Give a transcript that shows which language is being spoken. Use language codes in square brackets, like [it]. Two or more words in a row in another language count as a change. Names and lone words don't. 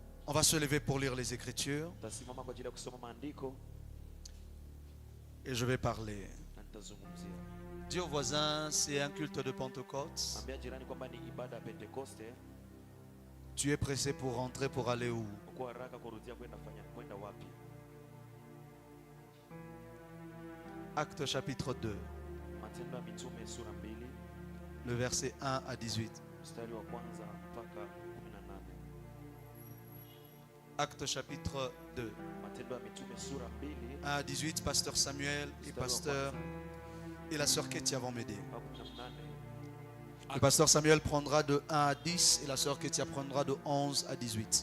[fr] On va se lever pour lire les Écritures [sw] Tasimama kwa ajili ya kusoma maandiko [fr] et je vais parler. [sw] na nitazungumzia. [fr] Dis au voisin, c'est un culte de Pentecôte. [sw] Ambia jirani kwamba ni ibada ya Pentekoste. [fr] Tu es pressé pour rentrer pour aller où? [sw] Uko haraka kurudia kwenda wapi? [fr] Actes chapitre 2, [sw] Matendo ya Mitume sura 2 [fr] le verset 1 à 18. [sw] mstari wa kwanza mpaka 18. [fr] Actes chapitre 2, [sw] Matendo ya Mitume sura 2 [fr] 1 à 18, pasteur Samuel et pasteur et la sœur Ketia vont m'aider. [sw] mpaka 18. [fr] Le pasteur Samuel prendra de 1 à 10 et la sœur Ketia prendra de 11 à 18.